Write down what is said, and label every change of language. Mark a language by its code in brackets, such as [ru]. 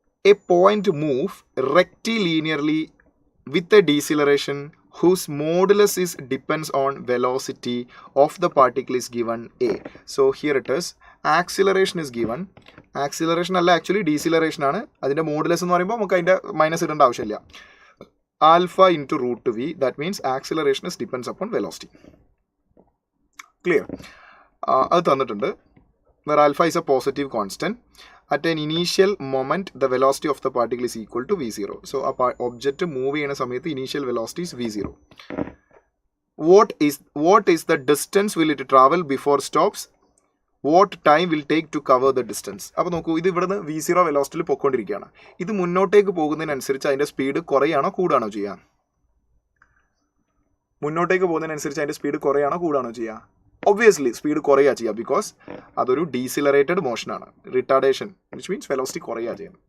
[en] A point move rectilinearly with a deceleration whose modulus is depends on velocity of the particle is given A. So here it is, acceleration is given. [ml] Acceleration അല്ല, actually deceleration ആണ്. അതിൻ്റെ modulus എന്ന് പറയുമ്പോൾ നമുക്ക് അതിൻ്റെ minus ഇടേണ്ട ആവശ്യമില്ല. [en] Alpha into root v, that means acceleration is depends upon velocity. Clear? [ml] അത് തന്നിട്ടുണ്ട്. [en] where alpha is a positive constant at an initial moment the velocity of the particle is equal to v0. So object move [ml] ചെയ്യുന്ന സമയത്ത് [en] initial velocity is v0. What is the distance will it travel before stops? What time will take to cover the distance? [ml] അപ്പോൾ നോക്കൂ, ഇത് ഇവിടുന്ന് v0 വെലോസിറ്റിയിൽ പൊയ്ക്കൊണ്ടിരിക്കുകയാണ്. ഇത് മുന്നോട്ടേക്ക് പോകുന്നതിനനുസരിച്ച് അതിൻ്റെ speed കുറയാണോ കൂടാണോ ചെയ്യുക? മുന്നോട്ടേക്ക് പോകുന്നതിനനുസരിച്ച് അതിൻ്റെ സ്പീഡ് കുറയാണോ കൂടാണോ ചെയ്യുക? ഒബ്വിയസ്ലി സ്പീഡ് കുറയുക ചെയ്യുക, ബിക്കോസ് അതൊരു ഡീസിലറേറ്റഡ് മോഷനാണ്, റിട്ടാർഡേഷൻ, [en] which means velocity [ml] കുറയുക ചെയ്യുന്നത്.